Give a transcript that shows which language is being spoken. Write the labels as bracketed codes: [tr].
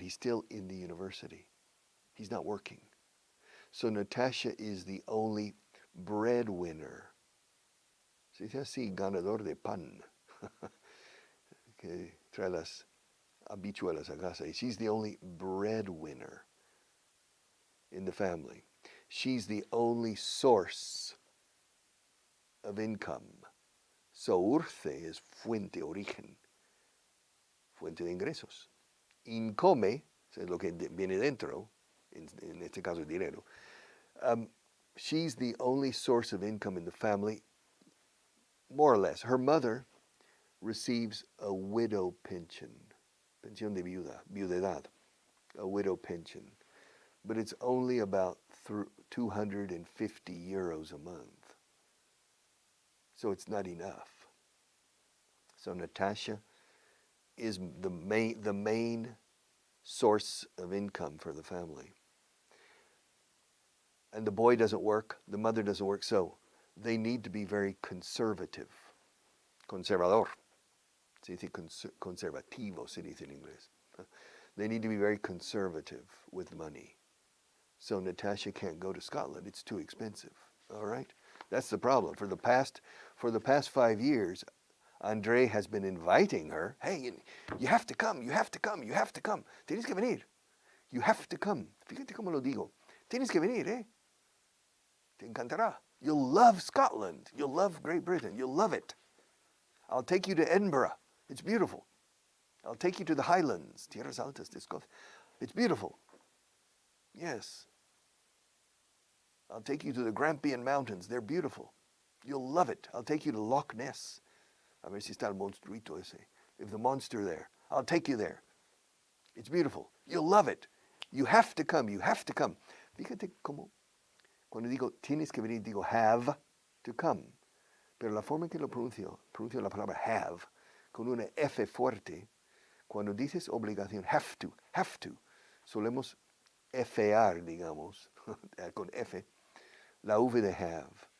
[en] He's still in the university. He's not working. So Natasha is the only breadwinner. [es] Se dice así, ganador de pan. Que trae las habichuelas a casa. [en] She's the only breadwinner in the family. She's the only source of income. [es] Source is fuente, origen. Fuente de ingresos. Income, es lo que viene dentro, en este caso dinero. [en] She's the only source of income in the family, more or less. Her mother receives a widow pension, pensión de viudedad, a widow pension. But it's only about 250 euros a month. So it's not enough. So Natasha is the main source of income for the family. And the boy doesn't work, the mother doesn't work, so they need to be very conservative. [es] Conservador. Se dice conservativo, se dice en inglés. [en] They need to be very conservative with money. So Natasha can't go to Scotland. It's too expensive. All right? That's the problem. For the past 5 years, Andre has been inviting her. Hey, you have to come, you have to come, you have to come. [es] Tienes que venir. [en] You have to come. [es] Fíjate cómo lo digo. Tienes que venir, eh? Te encantará. [en] You'll love Scotland. You'll love Great Britain. You'll love it. I'll take you to Edinburgh. It's beautiful. I'll take you to the Highlands. [es] Tierras Altas de Escocia. [en] It's beautiful. Yes. I'll take you to the Grampian Mountains. They're beautiful. You'll love it. [es] I'll take you to Loch Ness. A ver si está el monstruito ese. [en] If the monster there, I'll take you there. It's beautiful. You'll love it. You have to come. You have to come. [es] Fíjate cómo, cuando digo tienes que venir, digo [en] have to come. [es] Pero la forma en que lo pronuncio la palabra have, con una F fuerte, cuando dices obligación, have to, solemos F'ar, digamos, con F, la V de have.